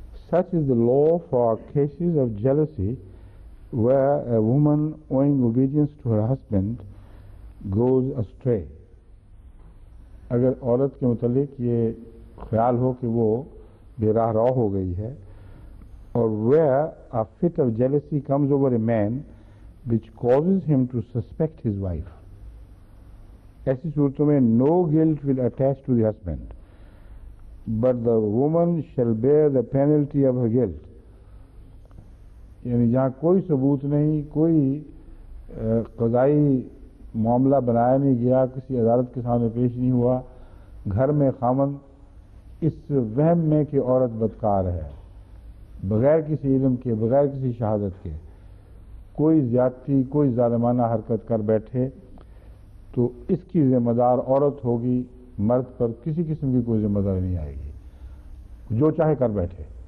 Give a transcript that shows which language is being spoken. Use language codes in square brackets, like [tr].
[en] Such is the law for cases of jealousy where a woman owing obedience to her husband goes astray. [ur] اگر عورت کے متعلق یہ خیال ہو کہ وہ بے راہ رو ہو گئی ہے، اور [en] where a fit of jealousy comes over a man which causes him to suspect his wife. [ur] ایسی صورتوں میں [en] no guilt will attach to the husband, but the woman shall bear the penalty of her guilt. [ur] یعنی جہاں کوئی ثبوت نہیں، کوئی قضائی معاملہ بنایا نہیں گیا، کسی عدالت کے سامنے پیش نہیں ہوا، گھر میں خامند اس وہم میں کہ عورت بدکار ہے، بغیر کسی علم کے، بغیر کسی شہادت کے کوئی زیادتی، کوئی ظالمانہ حرکت کر بیٹھے، تو اس کی ذمہ دار عورت ہوگی، مرد پر کسی قسم کی کوئی ذمہ داری نہیں آئے گی، جو چاہے کر بیٹھے۔